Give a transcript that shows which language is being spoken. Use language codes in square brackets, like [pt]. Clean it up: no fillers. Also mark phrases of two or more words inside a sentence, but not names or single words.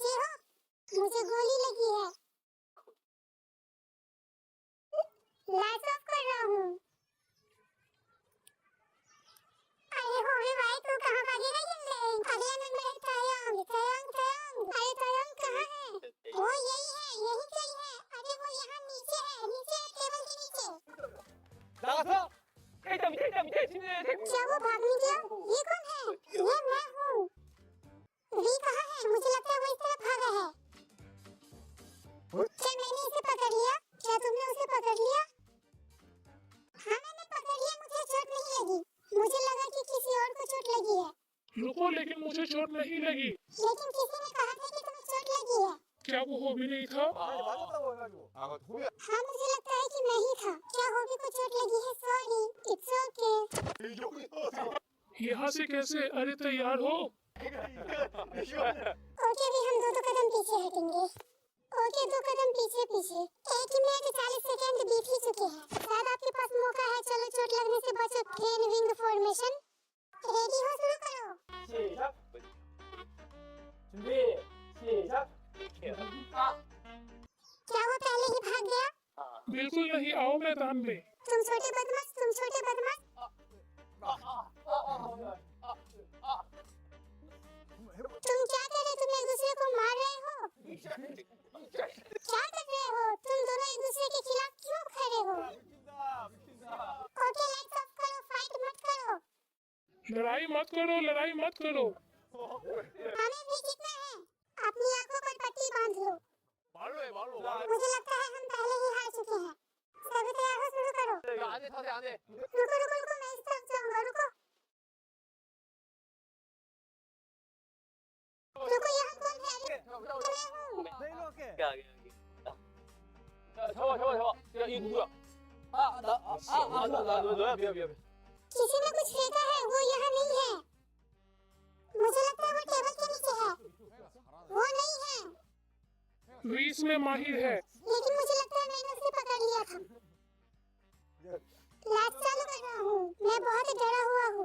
[hi] जेहोप, मुझे गोली लगी है। [en] light off [hi] कर रहा हूँ। अरे होवे भाई, तू कहाँ भागेगा? ये अगला नंबर है तयंग। तयंग तयंग, अरे तयंग कहाँ है? वो यही है, यही कहीं है। अरे वो यहाँ नीचे है, नीचे है, टेबल के नीचे। [ko] 나가서 일단 밑에 침대 대고. [hi] क्या वो भाग नहीं गया? ये कौन है? ये मैं हूँ। वी कहाँ है? मुझे लगता है वो इस तरफ भागा है। क्या मैंने इसे पकड़ लिया? क्या तुमने उसे पकड़ लिया? हाँ मैंने पकड़ लिया। मुझे चोट नहीं लगी। मुझे लगा कि किसी और को चोट लगी है, रुको, लेकिन मुझे चोट नहीं लगी। लेकिन किसी ने कहा था कि तुम्हें चोट लगी है। क्या वो हॉबी नहीं था? [ko] 맞았다고 해가지고. 아, 그거 [hi] हाँ मुझे लगता है कि मैं ही था। क्या हॉबी को चोट लगी है? [en] Sorry, it's okay. [hi] यहाँ से कैसे? अरे तैयार हो? ओके भी हम दो कदम पीछे हटेंगे। ओके 2 कदम पीछे पीछे। 1 मिनट 40 सेकंड बीत ही चुके हैं। शायद आपके पास मौका है। चलो चोट लगने से बचो। [en] crane wing formation. [hi] रेडी हो? शुरू करो। [ko] 시작. 준비. 시작. [hi] क्या वो पहले ही भाग गया? हाँ बिल्कुल नहीं, आओ मैदान में। तुम छोटे बदमाश, तुम छोटे बदमाश। तुम क्या कर रहे? तुम एक दूसरे को मार रहे हो? क्या कर रहे हो? तुम दोनों एक दूसरे के खिलाफ क्यों खड़े हो? ओके [en] lights off [hi] करो। फाइट मत करो। लड़ाई मत करो, लड़ाई मत करो। हमें भी जीतना है। अपनी आंखों पर पट्टी बांध लो। [ko] 말로 해 말로. [hi] मुझे लगता है हम पहले ही हार चुके हैं। सभी तैयार हो? शुरू करो। [ko] 안에 타세 안에. [hi] रुको, मैं इस तरफ जाऊंगा। रुको यहाँ कौन है? अरे मैं हूँ। क्या आ गया ये? [ko] 잡아. 야, 이 누구야? 너야 미안. [hi] किसी ने कुछ फेंका है। वो यहाँ नहीं है। मुझे लगता है वो टेबल के नीचे है। वो नहीं है, वी इसमें माहिर है। लेकिन मुझे लगता है मैंने उसे पकड़ लिया था। लाइट चालू कर रहा हूँ। मैं बहुत डरा हुआ हूँ।